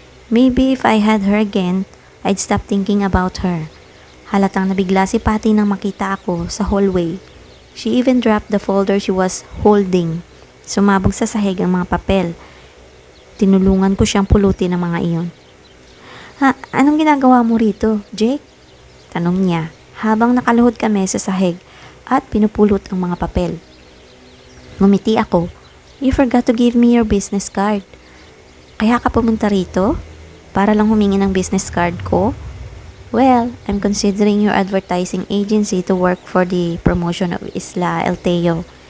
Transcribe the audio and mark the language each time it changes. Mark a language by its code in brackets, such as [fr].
[en] Maybe if I had her again, I'd stop thinking about her. [tl] Halatang nabigla si Patty nang makita ako sa hallway. [en] She even dropped the folder she was holding. [tl] Sumabog sa sahig ang mga papel. Tinulungan ko siyang pulutin ang mga iyon. Anong ginagawa mo rito, Jake? Tanong niya habang nakaluhod kami sa sahig at pinupulot ang mga papel. Ngumiti ako. [en] You forgot to give me your business card. [tl] Kaya ka pumunta rito? Para lang humingi ng business card ko? [en] Well, I'm considering your advertising agency to work for the promotion of Isla El Teo.